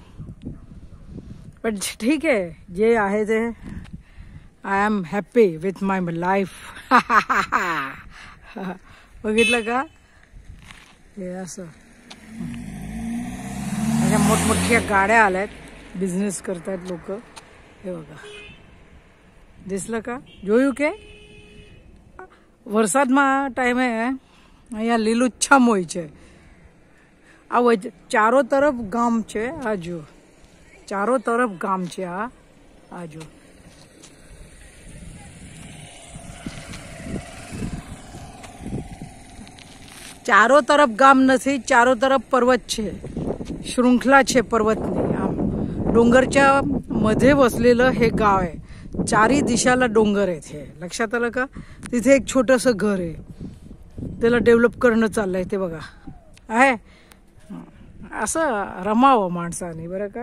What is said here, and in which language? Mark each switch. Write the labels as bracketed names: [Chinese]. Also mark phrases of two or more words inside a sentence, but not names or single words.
[Marathi] पण ठीक आहे, जे आहे ते [English] I am happy with my life. [Marathi] बघितलं का, हे असं अशा मोठमोठ्या गाड्या आल्यात, बिझनेस करतात लोक. हे बघा, दिसलं का, [Gujarati] જોયું કે વરસાદમાં ટાઈમે અહીંયા લીલુંછમ હોય છે. આ ચારો તરફ ગામ છે. આ જો ચારો તરફ ગામ છે. આ જો ચારો તરફ ગામ નથી, ચારો તરફ પર્વત છે, શૃંખલા છે પર્વતની. [Marathi] आम डोंगरच्या मध्ये वसलेलं हे गाव आहे. चारी दिशाला डोंगर आहेत. हे लक्षात आलं का. तिथे एक छोटंसं घर आहे, त्याला डेव्हलप करणं चाललंय. ते बघा आहे, असं रमावं माणसाने बरं का.